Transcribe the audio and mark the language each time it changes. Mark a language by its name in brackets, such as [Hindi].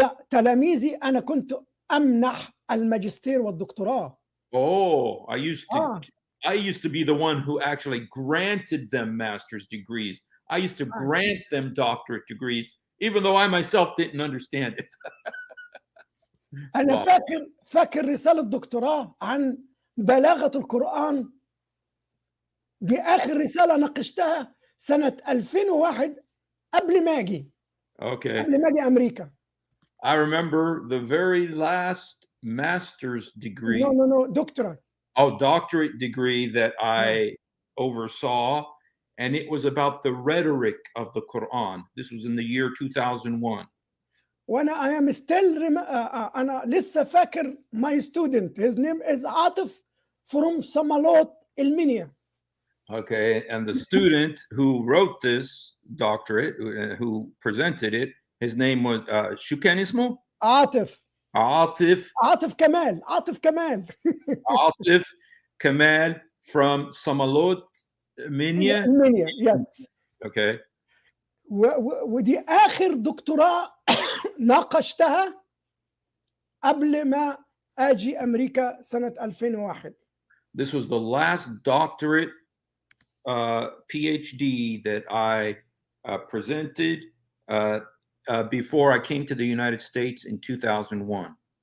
[Arabic] تلاميذي أنا كنت أمنح الماجستير والدكتوراه. oh, آه. [English] I used to be the one who actually granted them master's degrees. I used to grant them doctorate degrees, even though I myself didn't understand it. [Arabic] أنا [English] Wow. [Arabic] فاكر رسالة دكتوراه عن بلاغة القرآن، دي آخر رسالة ناقشتها سنة 2001 قبل ما آجي [English] Okay. [Arabic] أمريكا. [English] I remember the very last master's degree, No, doctorate. doctorate degree that I oversaw, and it was about the rhetoric of the Quran. This was in the year 2001. [Arabic] وأنا [English] I am still [Arabic] أنا لسه فاكر [English] my student, his name is عاطف from صمالوت المنيا. Okay, and the student who wrote this doctorate, who presented it, his name was [Arabic] شو كان اسمه؟ عاطف عاطف كمال. [English] عاطف Kamal from Samalot, Minya. المنيا yes. Okay. [Arabic] ودي آخر دكتوراه ناقشتها قبل ما آجي أمريكا سنة 2001. [English] This was the last doctorate PhD that I presented before I came to the United States in 2001.